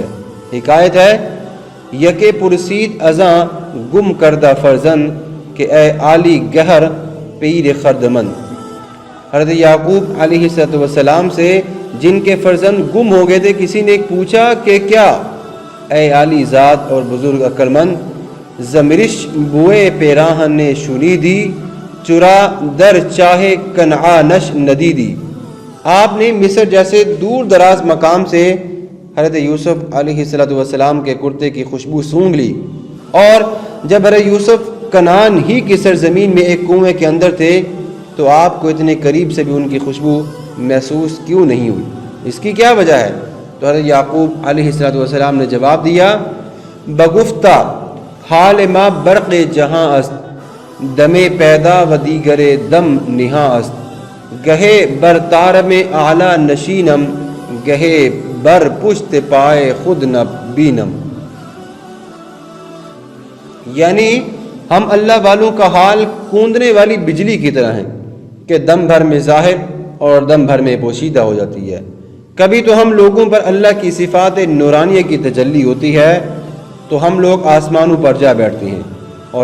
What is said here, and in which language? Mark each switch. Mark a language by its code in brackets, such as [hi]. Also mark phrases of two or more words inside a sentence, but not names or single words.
[ur] حکایت ہے، [fa] یکے پرسید ازاں گم کردہ فرزند کہ اے عالی گہر پیر خردمند۔ [ur] حضرت یعقوب علیہ السلام سے جن کے فرزند گم ہو گئے تھے، کسی نے پوچھا کہ کیا؟ اے عالی ذات اور بزرگ عقلمند، [fa] زمرش بوئے پیراہن نے شنی دی، چرا در چاہے کنعانش ندی دی۔ [ur] آپ نے مصر جیسے دور دراز مقام سے حضرت یوسف علیہ السلام کے کرتے کی خوشبو سونگھ لی، اور جب حضرت یوسف کنعان ہی کی سرزمین میں ایک کنویں کے اندر تھے تو آپ کو اتنے قریب سے بھی ان کی خوشبو محسوس کیوں نہیں ہوئی؟ اس کی کیا وجہ ہے؟ تو حضرت یعقوب علیہ السلام نے جواب دیا، [fa] بگفتہ حال ما برق جہاں است، دم پیدا و دیگر دم نہاں است، گہے بر تارم اعلیٰ نشینم، گہے بر پشت پائے خود نہ بینم۔ [ur] یعنی ہم اللہ والوں کا حال کوندنے والی بجلی کی طرح ہیں کہ دم بھر میں ظاہر اور دم بھر میں پوشیدہ ہو جاتی ہے۔ کبھی تو ہم لوگوں پر اللہ کی صفات نورانیہ کی تجلی ہوتی ہے تو ہم لوگ آسمانوں پر جا بیٹھتے ہیں اور